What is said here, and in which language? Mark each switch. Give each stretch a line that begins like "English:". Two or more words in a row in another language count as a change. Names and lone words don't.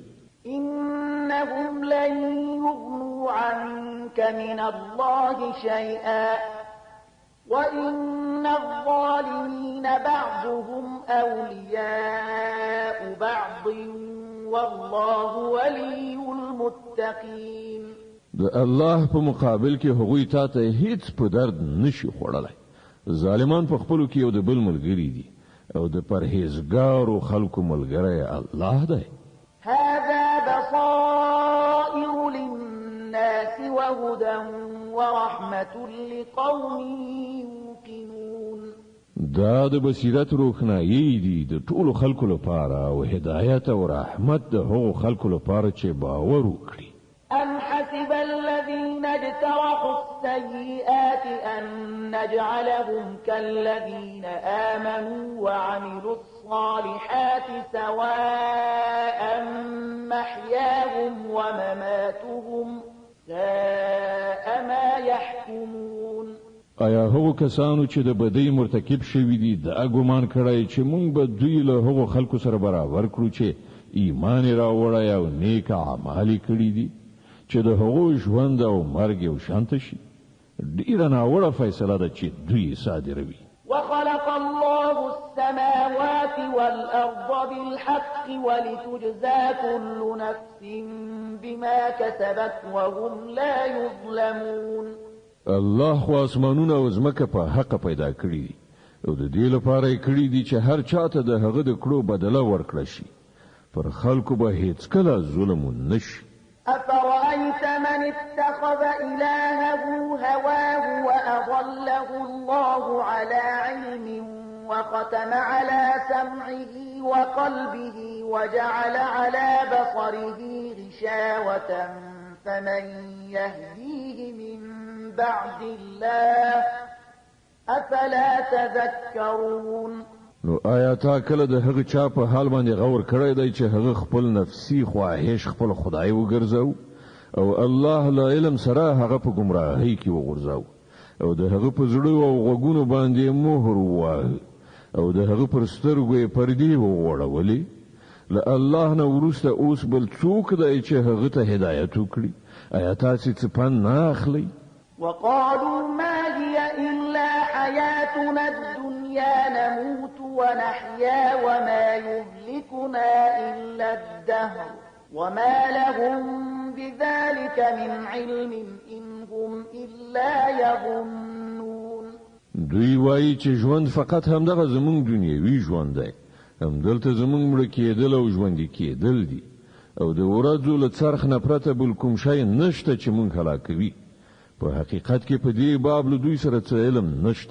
Arabic: إنهم لن يغنوا عنك من الله شيئا وإن الظالمين بعضهم أولياء بعض والله ولي المتقين.
Pashto: د الله په مقابل کې هغوی ته هیڅ په درد نشي خوړلای. ظالمان په خپلو کې یو د بل ملګری دي او د پرهیزګارو خلکو ملګری الله دی.
Arabic: هذا بصائر للناس وهدى ورحمة لقوم يوقنون.
Pashto: دا د بصیرت روښنايي دي د ټولو خلکو لپاره او هدایت او رحمت د هغو خلکو لپاره چې باور وکړي.
Arabic: أم حسب الذين اجترحوا السيئات أن نجعلهم كالذين آمنوا وعملوا الصالحات سواء محياهم ومماتهم ساء ما يحكمون.
Pashto: آیا هغو کسانو چې د بدی مرتکب شوي دي د ګمان کړی چې مونږ به دوی له هغو خلکو سره برابر کړو چې ایمان راوړی او نیک اعمال کړي دي چې د هغو ژوند او مرګ یو شانته شي. ډیره ناوړه فیصله ده چې دوی صادروي.
Arabic: وخلق الله السماوات والأرض بالحق ولتجزى كل نفس بما كسبت وهم لا يظلمون.
Pashto: الله خو اسمانونه او ځمکه په حق پیدا کړی دي او د دې لپاره یې کړی دي چې هر چاته د هغه د کړو بدله ورکړي شي. پر خلکو به هیڅ کله ظلم نشي.
Arabic: أفرأيت من اتخذ إلهه هواه وأضله الله على علم وختم على سمعه وقلبه وجعل على بصره غشاوة فمن يهديه من بعد الله أفلا تذكرون.
Pashto: نو آیا تا کله د هغه چا په حال باندې غور کړی دی چې هغه خپل نفسي خواهش خپل خدای وګرځاو او الله له علم سره هغه په گمراهۍ کې وګرځاو او د هغه په زړه او غوګونو باندې مهر ووهه او د هغه پر سترګو یې پردې وغوړولې. له الله نه وروسته اوس بل څوک دی چې هغه ته هدایت وکړي؟ آیا تاسې څه پند نه اخلئ؟
Arabic: وقالوا ما هي إلا حياتنا الدنيا نموت ونحيا وما يهلكنا إلا الدهر وما لهم بذلك من علم إن هم إلا يظنون.
Pashto: دوی وایي چې ژوند فقط همدغه زمونږ دنیوي ژوند دی. همدلته زمونږ مړه کېدل او ژوندي کېدل دي او د ورځو له څرخ نه پرته بل کوم شی نشته چې مونږ هلاکوي. په حقیقت کې په دې باب له دوی سره څه علم نشته.